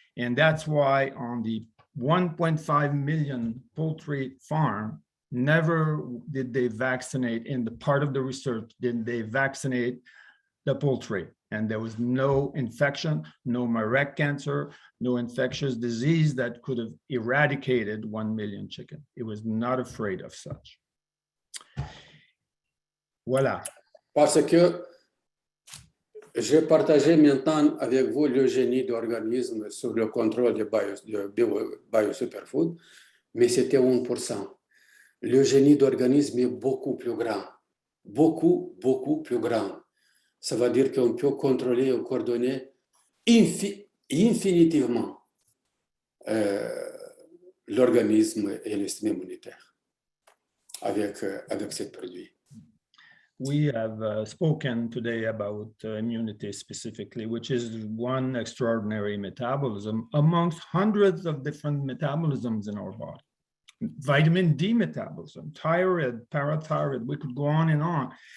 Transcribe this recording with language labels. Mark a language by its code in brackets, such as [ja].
[en] And that's why on the 1.5 million poultry farm, never did they vaccinate, in the part of the research, did they vaccinate the poultry. And there was no infection, no marek cancer, no infectious disease that could have eradicated 1 million chicken. It was not afraid of such. [fr] Voilà. Parce que j'ai partagé maintenant avec vous le génie d'organisme sur le contrôle de BIOSUPERFOOD, mais c'était 1%. Le génie d'organisme est beaucoup plus grand. Beaucoup, beaucoup plus grand. Ça veut dire qu'on peut contrôler et coordonner infinitivement l'organisme et le système immunitaire avec ce produit. [en] We have spoken today about immunity specifically, which is one extraordinary metabolism amongst hundreds of different metabolisms in our body. Vitamin D metabolism, thyroid, parathyroid, we could go on and on.